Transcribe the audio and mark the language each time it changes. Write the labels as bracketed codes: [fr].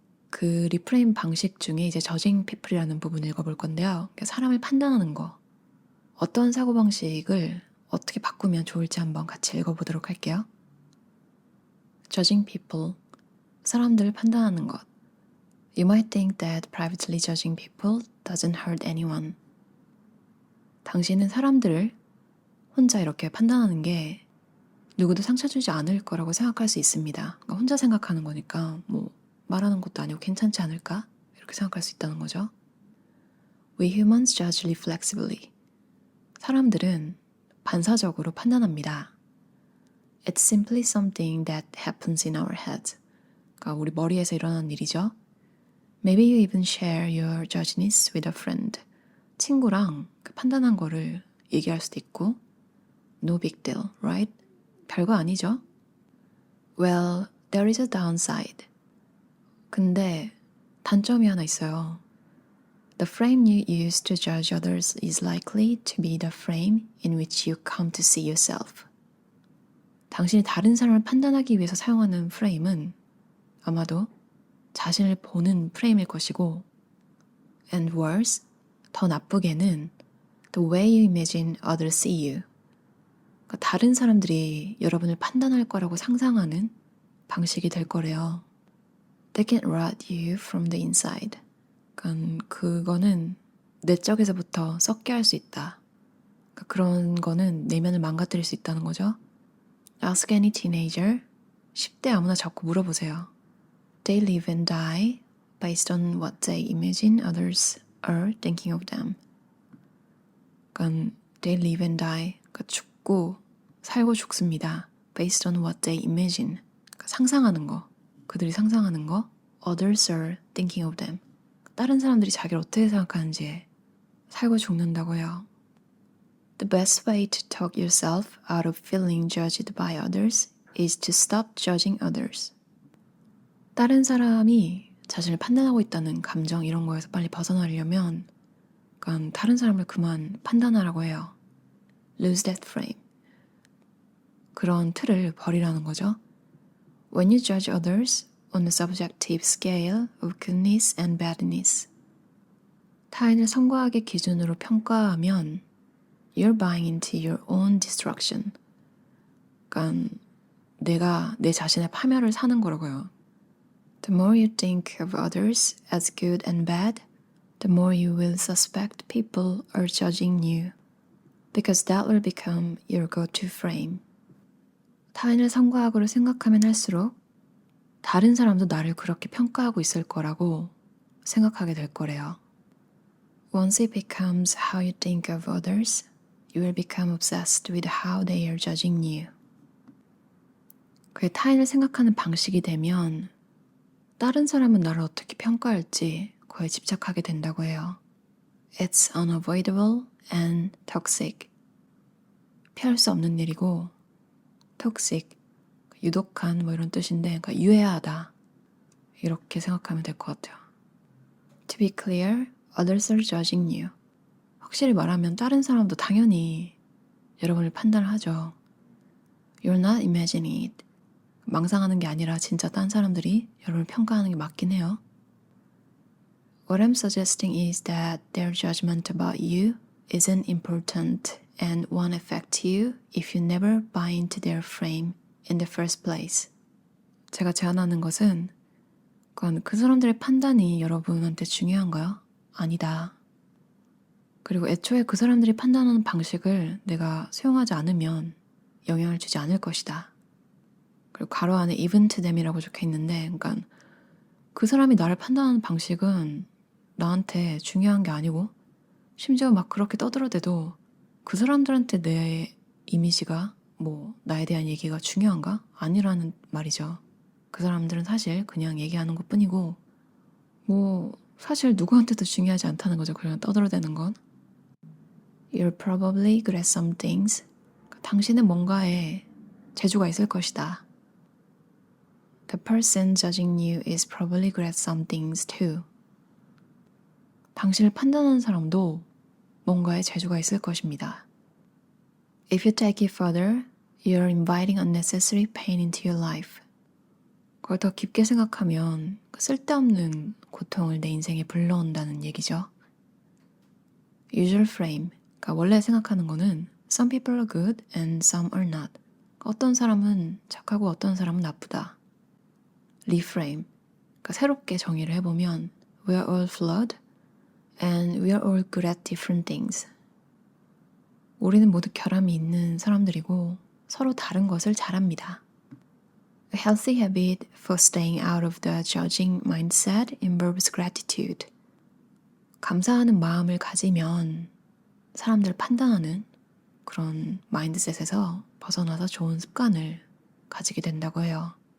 [ko] 그 리프레임 방식 중에 이제 저징 피플이라는 부분을 읽어볼 건데요. 사람을 판단하는 거, 어떤 사고방식을 어떻게 바꾸면 좋을지 한번 같이 읽어보도록 할게요. [en] Judging people, [ko] 사람들을 판단하는 것. [en] You might think that privately judging people doesn't hurt anyone. [ko] 당신은 사람들을 혼자 이렇게 판단하는 게 누구도 상처 주지 않을 거라고 생각할 수 있습니다. 그러니까 혼자 생각하는 거니까 뭐 말하는 것도 아니고 괜찮지 않을까? 이렇게 생각할 수 있다는 거죠. [en] We humans judge reflexively. [ko] 사람들은 반사적으로 판단합니다. [en] It's simply something that happens in our head. [ko] 그러니까 우리 머리에서 일어나는 일이죠. [en] Maybe you even share your judgments with a friend. [ko] 친구랑 그 판단한 거를 얘기할 수도 있고 [en] No big deal, right? [ko] 별거 아니죠? [en] Well, there is a downside. [ko] 근데 단점이 하나 있어요. [en] The frame you use to judge others is likely to be the frame in which you come to see yourself. [ko] 당신이 다른 사람을 판단하기 위해서 사용하는 프레임은 아마도 자신을 보는 프레임일 것이고, [en] and worse, [ko] 더 나쁘게는 [en] the way you imagine others see you. [ko] 그러니까 다른 사람들이 여러분을 판단할 거라고 상상하는 방식이 될 거래요. [en] They can rot you from the inside. [ko] 그러니까 그거는 내적에서부터 썩게 할 수 있다. 그러니까 그런 거는 내면을 망가뜨릴 수 있다는 거죠. [en] Ask any teenager. [ko] 10대 아무나 자꾸 물어보세요. [en] They live and die based on what they imagine others are thinking of them. 그러니까 they live and die. [ko] 그러니까 죽고 살고 죽습니다. [en] Based on what they imagine. [ko] 그러니까 상상하는 거. 그들이 상상하는 거. [en] Others are thinking of them. [ko] 다른 사람들이 자기를 어떻게 생각하는지에 살고 죽는다고요. [en] The best way to talk yourself out of feeling judged by others is to stop judging others. [ko] 다른 사람이 자신을 판단하고 있다는 감정 이런 거에서 빨리 벗어나려면 그러니까 다른 사람을 그만 판단하라고 해요. [en] Lose that frame. [ko] 그런 틀을 버리라는 거죠. [en] When you judge others on a subjective scale of goodness and badness. [ko] 타인을 성과학의 기준으로 평가하면 [en] You're buying into your own destruction. [ko] 그러니까 내가 내 자신의 파멸을 사는 거라고요. [en] The more you think of others as good and bad, the more you will suspect people are judging you. Because that will become your go-to frame. [ko] 타인을 성과학으로 생각하면 할수록 다른 사람도 나를 그렇게 평가하고 있을 거라고 생각하게 될 거래요. [en] Once it becomes how you think of others, you will become obsessed with how they are judging you. [ko] 그게 타인을 생각하는 방식이 되면 다른 사람은 나를 어떻게 평가할지 그에 집착하게 된다고 해요. [en] It's unavoidable and toxic. [ko] 피할 수 없는 일이고 toxic, 유독한 뭐 이런 뜻인데 그러니까 유해하다. 이렇게 생각하면 될 것 같아요. [en] To be clear, others are judging you. [ko] 확실히 말하면 다른 사람도 당연히 여러분을 판단을 하죠. [en] You're not imagining it. [ko] 망상하는 게 아니라 진짜 딴 사람들이 여러분을 평가하는 게 맞긴 해요. [en] What I'm suggesting is that their judgment about you isn't important and won't affect you if you never buy into their frame in the first place. [ko] 제가 제안하는 것은 그건 그 사람들의 판단이 여러분한테 중요한가요? 아니다. 그리고 애초에 그 사람들이 판단하는 방식을 내가 수용하지 않으면 영향을 주지 않을 것이다. 그리고 괄호 안에 [en] even to them [ko] 이라고 적혀 있는데, 그러니까 그 사람이 나를 판단하는 방식은 나한테 중요한 게 아니고, 심지어 막 그렇게 떠들어대도 그 사람들한테 내 이미지가 뭐 나에 대한 얘기가 중요한가? 아니라는 말이죠. 그 사람들은 사실 그냥 얘기하는 것 뿐이고, 뭐 사실 누구한테도 중요하지 않다는 거죠. 그냥 떠들어대는 건. [en] You're probably good at some things. [ko] 당신은 뭔가에 재주가 있을 것이다. [en] The person judging you is probably good at some things too. [ko] 당신을 판단하는 사람도 뭔가에 재주가 있을 것입니다. [en] If you take it further, you're inviting unnecessary pain into your life. [ko] 그걸 더 깊게 생각하면 쓸데없는 고통을 내 인생에 불러온다는 얘기죠. [en] Usual frame. [ko] 그러니까 원래 생각하는 거는 [en] Some people are good and some are not. [ko] 어떤 사람은 착하고 어떤 사람은 나쁘다. [en] Reframe. [ko] 그러니까 새롭게 정의를 해보면 [en] We are all flawed and we are all good at different things. [ko] 우리는 모두 결함이 있는 사람들이고 서로 다른 것을 잘합니다. [en] A healthy habit for staying out of the judging mindset involves gratitude. [ko] 감사하는 마음을 가지면 사람들을 판단하는 그런 마인드셋에서 벗어나서 좋은 습관을 가지게 된다고 해요.